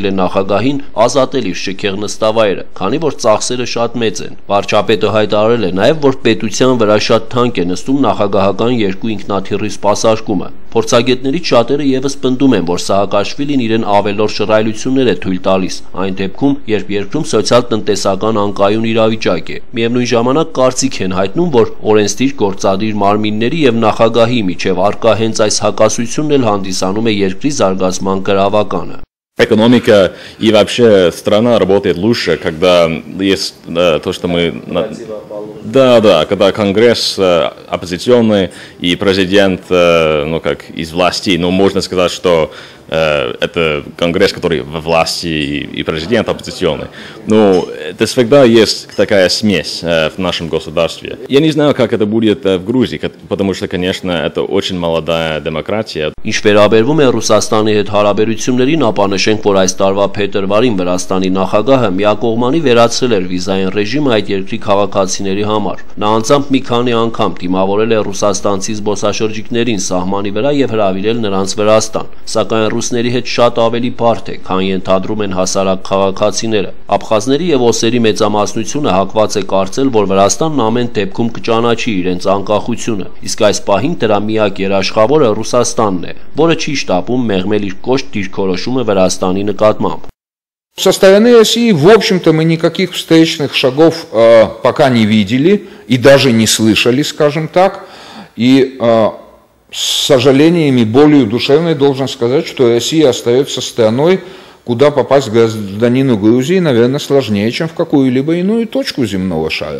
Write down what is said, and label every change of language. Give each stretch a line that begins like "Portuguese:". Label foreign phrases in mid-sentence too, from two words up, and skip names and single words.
Armenian: է նախագահին ազատել իր շքեղ նստավայրը, քանի որ ծախսերը շատ մեծ են։ Վարչապետը հայտարարել է նաև, որ պետության վրա շատ թանկ է նստում նախագահական երկու ինքնաթիռի սպասարկումը։ Փորձագետներից շատերը եւս պնդում են, որ Սաակաշվիլին իրեն ավելորդ շռայլություններ է թույլ տալիս, այն դեպքում, երբ երկրում սոցիալ-տնտեսական անկայուն իրավիճակ է։ Միևնույն ժամանակ կարծիք են հայտնում, որ օրենսդիր գործադիր մարմինների եւ նախագահի միջև արկա հենց այս հակասությունն էլ հանդիսանում է երկրի զարգացման գրավականը։
Russian: Экономика и вообще страна работает лучше, когда есть то, что мы... Да, когда Конгресс оппозиционный и президент, ну как, из власти, но можно сказать, что это Конгресс, который во власти и президент оппозиционный. Но это всегда есть такая смесь в нашем государстве. Я не знаю, как это будет в Грузии, потому что, конечно, это очень молодая демократия.
Armenian: Ինչ վերաբերվում է Ռուսաստանի հետ հարաբերություններին, ապա նշենք, որ այս տարվա փետրվարին Վրաստանի նախագահը միակողմանի վերացրել էր վիզային ռեժիմը այդ երկրի քաղաքացիների համար։ Նա անձամբ մի քանի անգամ դիմավորել է ռուսաստանցի զբոսաշրջիկներին սահմանի վրա եւ հրավիրել նրանց Վրաստան, սակայն ռուսների հետ շատ ավելի բարդ է, քան ենթադրում են հասարակ քաղաքացիները։ Աբխազների եւ օսերի մեծամասնությունը հակված է կարծել, որ Վրաստանն ամեն դեպքում կճանաչի իրենց անկախությունը, իսկ այս пահին դրա միակ երաշխավորը Ռուսաստանն է, որը չի շտապում մեղմել իր կոշտ դիրքորոշումը Վրաստանի նկատմամբ։
Russian: Со стороны России, в общем-то, мы никаких встречных шагов пока не видели и даже не слышали, скажем так. И С сожалением и болью душевной должен сказать, что Россия остается страной, куда попасть гражданину Грузии, наверное, сложнее, чем в какую-либо иную точку земного шара.